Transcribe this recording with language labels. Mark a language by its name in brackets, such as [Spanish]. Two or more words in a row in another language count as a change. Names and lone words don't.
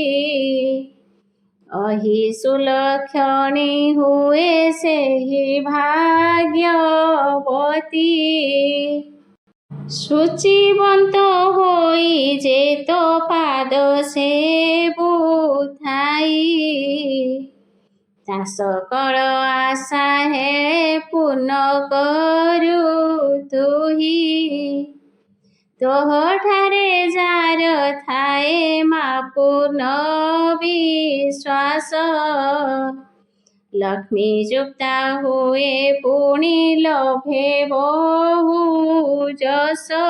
[Odia] ଅହି ସୁଲକ୍ଷଣୀ ହୁଏ ସେ ହିଁ ଭାଗ୍ୟବତୀ। ଶୁଚିବନ୍ତ ହୋଇ ଯେ ତୋ ପାଦ ସେ ବୁଧାଇ। ତା ସକଳ ଆଶା ହେ ପୂର୍ଣ୍ଣ କରୁ ତୁହି। ତୋହଠାରେ ଯାର ଥାଏ ମା ପୂର୍ଣ୍ଣ ବିଶ୍ୱାସ। ଲକ୍ଷ୍ମୀ ଯୁକ୍ତା ହୁଏ ପୁଣି ଲଭେ ବହୁ ଯଶ।